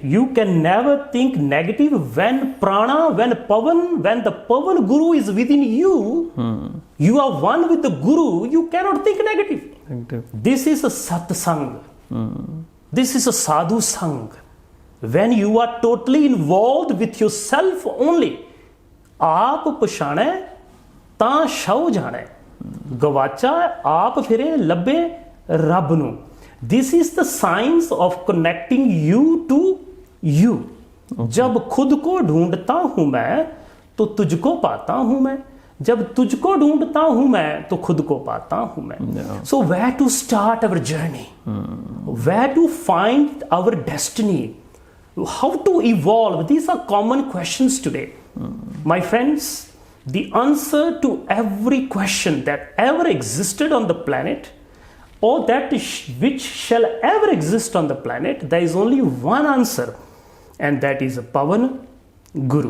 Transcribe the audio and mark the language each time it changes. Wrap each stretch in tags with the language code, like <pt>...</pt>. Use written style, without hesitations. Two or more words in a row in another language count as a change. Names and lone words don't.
<en>You can never think negative when prana, when pavan, when the pavan guru is within you. You are one with the guru. You cannot think negative. This is a satsang. This is a</en> <pa>ਸਾਧੂ ਸੰਗ.</pa> <en>When you are totally involved with yourself only.</en> <pa>ਆਪ ਪਛਾਣੇ ਤਾ ਸਹੁ ਜਾਣੇ. ਗਵਾਚਾ ਆਪ ਫਿਰੇ ਲੱਭੇ ਰੱਬ ਨੂੰ.</pa> <en>This is the science of connecting you to you.</en> <hi>जब खुद को ढूंढता हूं मैं तो तुझको पाता हूं मैं, जब तुझको ढूंढता हूं मैं तो खुद को पाता हूं मैं.</hi> <en>So where to start our journey? Where to find our destiny? How to evolve? These are common questions today. My friends, the answer to every question that ever existed on the planet, or that which shall ever exist on the planet, there is only one answer, and that is Pavan Guru.</en>